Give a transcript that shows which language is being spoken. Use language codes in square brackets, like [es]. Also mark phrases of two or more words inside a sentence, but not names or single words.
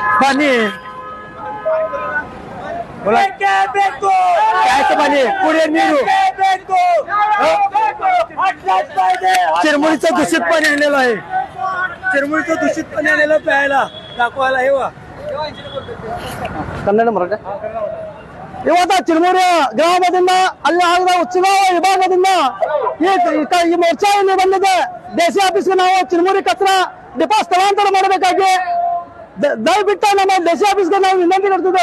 [mr] पाणी आहे. बोला प्यायचं पाणी पुढे नीरू चिरमुरीचं दूषित पाणी आणलेलं आहे. चिरमुरीचं दूषित पाणी आणलेलं प्यायला दाखवायला हे वा [kn] ಕನ್ನಡ ಮರಾಠ ಇವತ್ತ ಚಿರಮೂರು ಗ್ರಾಮದಿಂದ ಅಲ್ಲಿ ಆಗಿದ ಉತ್ಸವ ವಿಭಾಗದಿಂದ ಈ ಮೋರ್ಚಾ ಇಲ್ಲಿ ಬಂದಿದೆ. ಡಿಸಿ ಆಫೀಸ್ಗೆ ನಾವು ಚಿರಮೂರಿ ಕಚರಾ ಡಿಪೋ ಸ್ಥಳಾಂತರ ಮಾಡಬೇಕಾಗಿ ದಯವಿಟ್ಟು ನಮ್ಮ ಡಿಸಿ ಆಫೀಸ್ಗೆ ನಾವು ವಿನಂತಿ ಕೊಡ್ತಿದ್ದೆ.